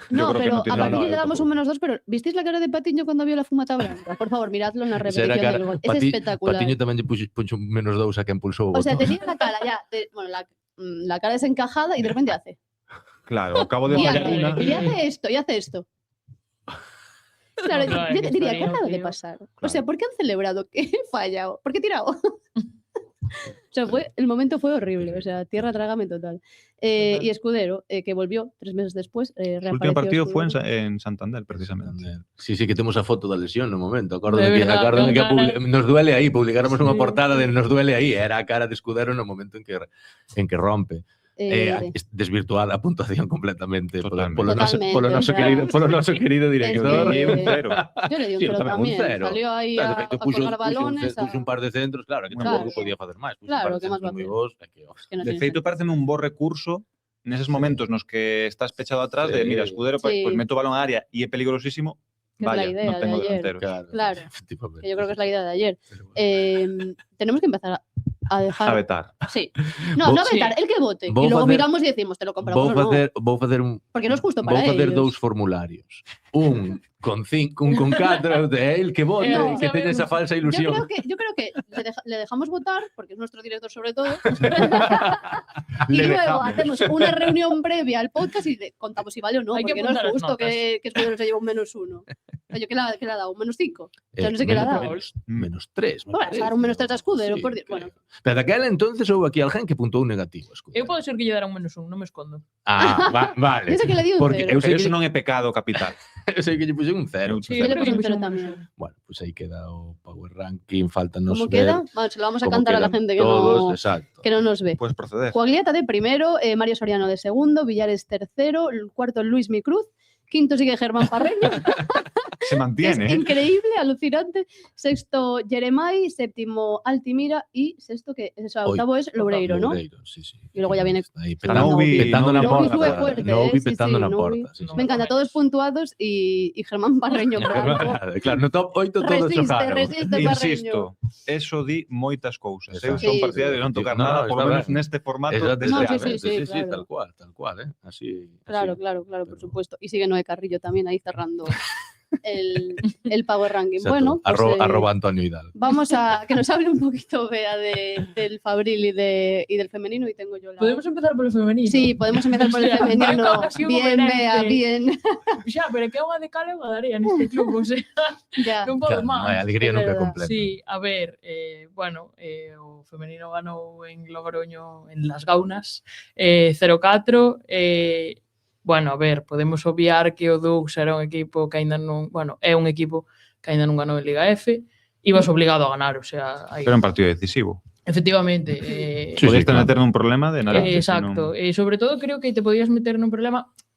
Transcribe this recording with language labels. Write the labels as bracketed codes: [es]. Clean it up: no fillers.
[es] No, pero a Patiño le damos un -2, pero ¿visteis la cara de Patiño cuando vio la fumata blanca? Por favor, miradlo en la repetición del gol. Es espectacular. [gl] Patiño tamén lle puxo un -2 a quen pulsou o botón. [es] O sea, tenía la cara ya... Bueno, la cara desencajada y de repente hace... Claro, acabo de fallar una. Y hace esto. Claro, yo te diría, ¿qué acaba de pasar? O sea, ¿por qué han celebrado que he fallado? ¿Por qué he tirado? O sea, el momento fue horrible, o sea, tierra trágame total. Y Escudero, que volvió 3 meses después, reapareció. El último partido fue en Santander, precisamente. [gl] Sí, que temos a foto da lesión no momento. Acórdame que nos duele aí, publicáramos unha portada de nos duele aí, era a cara de Escudero no momento en que rompe. Desvirtuada a puntuación completamente polo noso querido director. [es] Yo le di un 0 tamén. [gl] Salió aí a colgar balones. Puxo un par de centros, claro, que tampouco podía facer máis. [es] Claro, que máis va a hacer. [gl] De feito, pareceme un bo recurso neses momentos nos que estás pechado atrás de, mira, Escudero, pues meto balón a área e é peligrosísimo. [es] Vaya, no tengo delantero. Claro, que yo creo que es la idea de ayer. Tenemos que empezar a dejar... A vetar. Sí. No a vetar, el que vote. Y luego miramos y decimos, te lo compramos [gl] vou facer un... [es] Porque no es justo para ellos. [gl] Vou facer 2 formularios. Un con 4, de el que vote, que teña esa falsa ilusión. [es] Yo creo que le dejamos votar, porque es nuestro director sobre todo. Y luego hacemos una reunión previa al podcast y le contamos si vale o no, porque no es justo que Escudero se lleve un -1. Oye, ¿qué le ha dado? ¿Un -5? O sea, no sé qué le ha dado. -3. Bueno, a dar un -3 a Escudero, por Dios. Bueno. [gl] Pero daquela entonces houve aquí alguén que puntuou negativo. Eu pode ser que lle dara un -1, non me escondo. Vale. [es] Ese que le di un 0. [gl] Pero eso non é pecado capital. Eu sei que lle puxen un 0. [es] Sí, yo le puse un 0 tamén. [gl] Bueno, pues aí queda o Power Ranking, faltanos [es] ¿Cómo queda? Bueno, se lo vamos a cantar a la gente que no nos ve. Puedes proceder. Juagliata de primero, Mario Soriano de segundo, Villares tercero, el cuarto Luis Micruz, quinto sigue Germán Parreño. Se mantiene. Es increíble, alucinante. Sexto Jeremai, séptimo Altimira y sexto octavo es Loureiro, ¿no? Sí. Y luego ya viene petando la porta. Novi petando la porta. Me encanta, todos puntuados y Germán Parreño. [gl] Claro, no top 8 todos chocaron. Insisto, eso di moitas cousas. Eu son partidario de non tocar nada, [es] por lo menos [gl] neste formato. [es] Sí, tal cual, así. Claro, por supuesto. Y sigue Noé Carrillo también ahí cerrando el Power Ranking. Exacto. Bueno, pues, arroba Antonio Hidalgo. Vamos a que nos hable un poquito, Bea, del Fabril y del femenino. Y tengo yo ¿Podemos empezar por el femenino? Sí, podemos empezar por el femenino. Bien, Bea, bien. [gl] Ya, pero que unha de cal e unha de area neste club, o sea, non podo máis. A alegría nunca completa. Sí, a ver, o femenino ganou en Logroño en Las Gaunas 0-4. Bueno, a ver, podemos obviar que o Dux era un equipo que aínda non... Bueno, é un equipo que aínda non ganou en Liga F. Ibas obligado a ganar, o sea... Pero un partido decisivo. Efectivamente. Podías meter nun problema de nada. Exacto. E sobre todo creo que te podías meter nun problema...